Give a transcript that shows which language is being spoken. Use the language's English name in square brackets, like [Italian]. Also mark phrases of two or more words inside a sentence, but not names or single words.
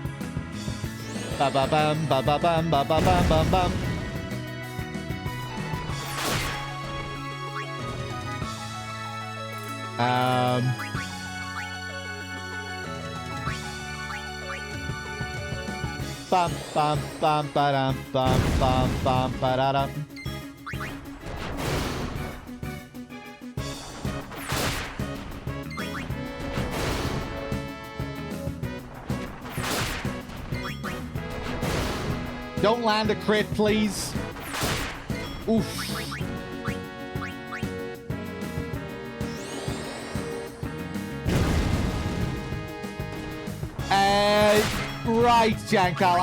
[English] Ba ba bum ba ba bum ba ba bum bum bum. Bum bum bum ba dum bum bum bum ba da dum. Don't land a crit, please. Oof. Right, Jankal.